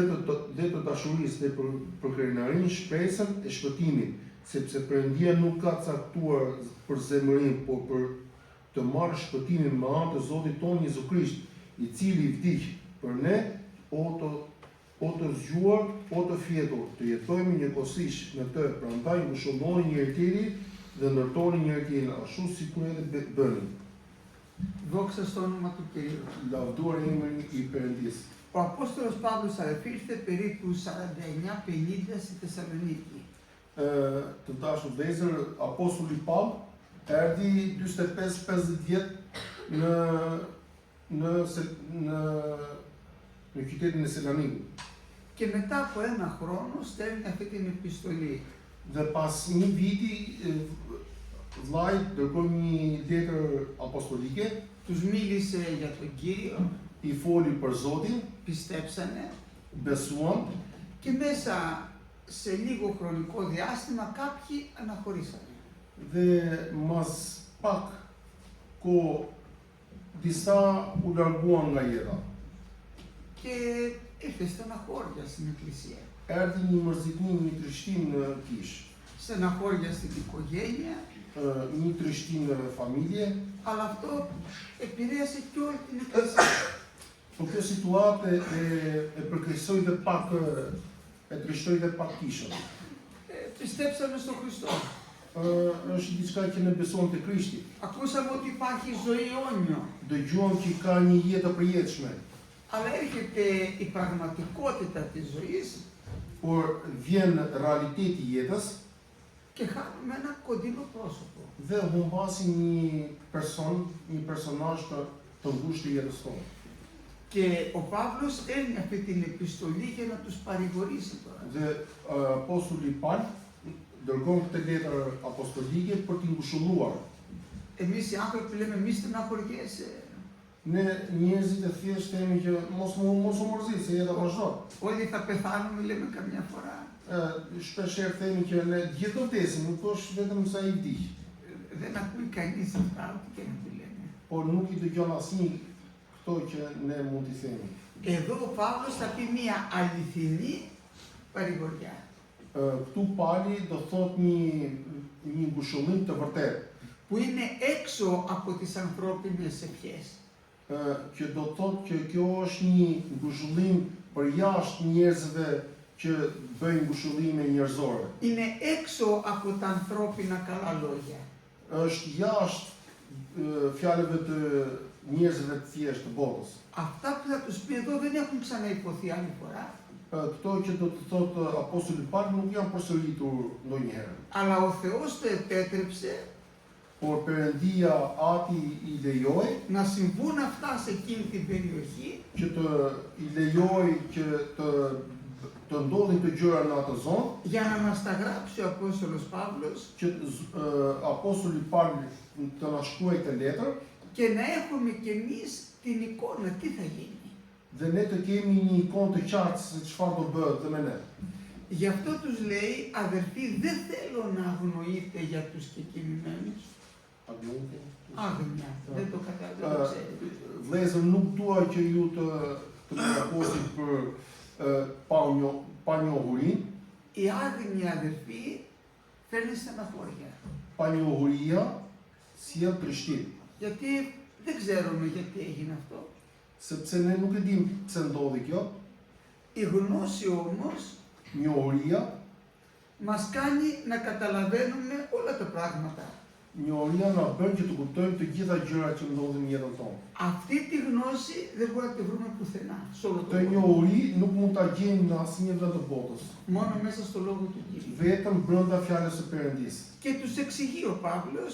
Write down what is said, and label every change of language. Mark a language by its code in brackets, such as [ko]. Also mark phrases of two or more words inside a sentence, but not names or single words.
[sq] të dashurisë dhe për krenarinë shpresën e shpëtimit, sepse Perëndia nuk ka caktuar për zemërinë, por për të marrë shpëtimin me anë të Zotit tonë Jezu Krisht, i cili vdiq për ne, o të zgjuar, o të fjetur, të jetojmë njëkohësisht në të, prandaj ngushëlloni njëri tjetrin dhe ndërtoni njëri tjetrin, ashtu sikur edhe bëni. [el] Δόξα στο όνομα του Κυρίου. [sq] Lavduar emrin i Perëndisë. [el] Ο Απόστολος Παύλος ήρθε περίπου 49-50 στη Θεσσαλονίκη. [sq] Të dashur vëllezër, Apostulli Paul erdhi 45-50 vjet në qytetin e Salonikut. [el] Και μετά από ένα χρόνο στέλνει αυτή την επιστολή. [sq] Dhe pas një viti vllai dërgoi një letër apostolike, [el] Τους μίλησε για τον Κύριο, [sq] i foli për Zotin, [el] πιστέψανε [sq] besuan [el] και μέσα σε λίγο χρονικό διάστημα κάποιοι αναχωρήσανε. [sq] dhe mas pak kohë disa u larguan nga jeta. [el] Και ήρθε στεναχώρια στην εκκλησία. [sq] Erdhi një mërzitnim, një trishtim në kish, [el] Στεναχώρια στην οικογένεια, [sq] një trishtim në familje. [el] αλλά αυτό επηρέασε και όλη την εκκλησία. [sq] Po kjo situatë e përkeqësoi dhe pak e trishtoi dhe pak kishën. [el] Πιστέψαμε στον Χριστό. [sq] Është diçka që ne besojmë te Krishti. [el] Ακούσαμε ότι υπάρχει ζωή αιώνιο. [sq] Dëgjuam që ka një jetë e përjetshme. [el] Αλλά έρχεται η πραγματικότητα της ζωής [sq] por vjen realiteti i jetës [el] και χάνουμε ένα κοντινό πρόσωπο. [sq] dhe humbasim një personazh të ngushtë të jetës tonë. [el] Και ο Παύλος στέλνει αυτή την επιστολή για να τους παρηγορήσει τώρα. [sq] Dhe apostulli Paul dërgon këtë letër apostolike për t'i ngushëlluar. [el] Εμείς οι άνθρωποι λέμε μη στεναχωριέσαι. [sq] Ne njerëzit e thjesht themi që mos u mërzit se jeta vazhdon. [el] Όλοι θα πεθάνουμε λέμε καμιά φορά. [sq] Shpeshherë themi që ne gjithë do vdesim, nuk është vetëm sa i vdiq. [el] Δεν ακούει κανείς αυτά ό,τι και να του λέμε. [sq] Por nuk i dëgjon asnjë këto që ne mund t'i themi. [el] Εδώ ο Παύλος θα πει μια αληθινή παρηγοριά. [sq] Këtu Pali do thot një ngushëllim të vërtetë, [el] Που είναι έξω από τις ανθρώπινες ευχές. [sq] që do thotë që kjo është një ngushëllim për jashtë njerëzve që bëjnë ngushëllime njerëzore. [el] Είναι έξω από τα ανθρώπινα καλά λόγια. [sq] Është jashtë fjalëve të njerëzve të thjeshtë të botës. [el] Αυτά που θα τους πει εδώ δεν έχουν ξαναϋποθεί άλλη φορά. [sq] Këto që do të thotë apostulli Paul nuk janë përsëritur ndonjëherë. [el] Αλλά ο Θεός το επέτρεψε [sq] Por Perëndia ati i lejoi [el] να συμβούν αυτά σε εκείνη την περιοχή [sq] që i lejoi që të ndodhin të gjëra në atë zonë, [el] για να μας τα γράψει ο Απόστολος Παύλος [sq] që apostulli Paul të na shkruaj këtë letër [el] και να έχουμε κι εμείς την εικόνα τι θα γίνει. [sq] dhe ne të kemi një ikonë të qartë se çfarë do bëhet dhe me ne. [el] Γι' αυτό τους λέει, αδερφοί, δεν θέλω να αγνοείτε για τους κεκοιμημένους. Άγνοια, δεν το καταλαβαίνω. [sq] Vëllezër, nuk dua që ju të përgatitet për panjohurinë. [el] Η άγνοια, αδερφοί, φέρνει στεναχώρια. [sq] Panjohuria sjell trishtim. [el] Γιατί δεν ξέρουμε γιατί έγινε αυτό. [sq] Sepse ne nuk e dim pse ndodhi kjo. [el] Η γνώση όμως [sq] Njohuria [el] μας κάνει να καταλαβαίνουμε όλα τα πράγματα. [sq] Njohuria na bën që të kuptojmë të gjitha gjërat që ndodhin në jetën tonë. [el] Αυτή τη γνώση δεν μπορούμε να τη βρούμε πουθενά. Σε όλο τον [sq] Këtë [el] κόσμο. [sq] njohuri nuk mund ta gjejmë në asnjë vend të botës, [el] Μόνο μέσα στο λόγο του Κυρίου. [sq] vetëm brenda fjalës së Perëndisë. [el] Και τους εξηγεί ο Παύλος,